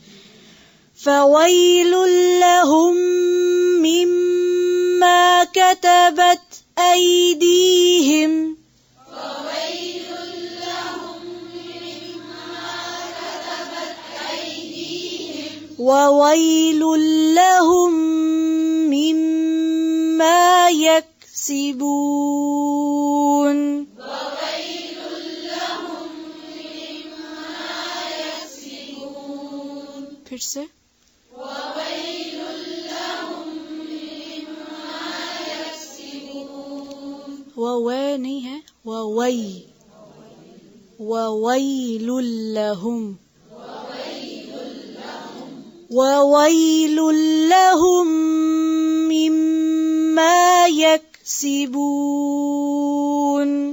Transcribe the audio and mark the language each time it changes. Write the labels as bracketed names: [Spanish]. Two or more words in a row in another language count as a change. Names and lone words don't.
[Arabic] فویل لہم مما کتبت ایدیہم وویل لہم مما یکسبون [Urdu] پھر سے ووے نہیں ہے، [Arabic] ووی وویل لہم وویل لہم مما یکسبون